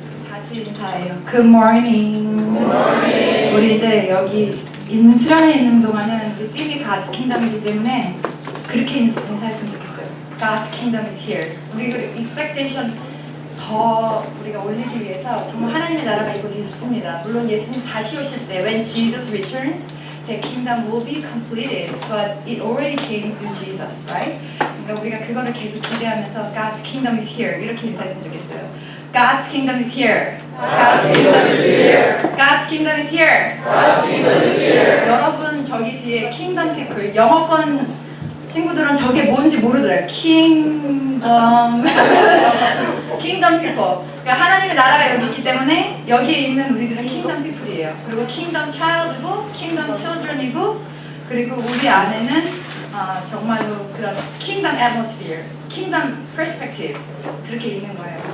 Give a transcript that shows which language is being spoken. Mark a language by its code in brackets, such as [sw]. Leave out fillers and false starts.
[ko] 다시 인사해요. [en] Good morning. [ko] 우리 이제 여기 수련회 있는 동안은 우리 TV God's Kingdom이기 때문에 그렇게 인사했으면 좋겠어요. [en] God's Kingdom is here. [ko] 우리 그 expectation 더 우리가 올리기 위해서 정말 하나님의 나라가 이곳에 있습니다. 물론 예수님 다시 오실 때 [en] when Jesus returns, the kingdom will be completed, but it already came through Jesus, right? [ko] 그러니까 우리가 그거를 계속 기대하면서 [en] God's Kingdom is here [ko] 이렇게 인사했으면 좋겠어요. [en] God's Kingdom is here. God's Kingdom is here. God's Kingdom is here. God's Kingdom is here. [ko] 여러분 저기 뒤에 Kingdom people 영어권 친구들은 저게 뭔지 모르더라고요. [en] Kingdom Kingdom people. [ko] 그러니까 하나님의 나라가 여기 있기 때문에 여기에 있는 우리들은 Kingdom people이에요. 그리고 Kingdom child이고 Kingdom children이고 그리고 우리 안에는 정말로 그런 Kingdom atmosphere, Kingdom perspective 그렇게 있는 거예요.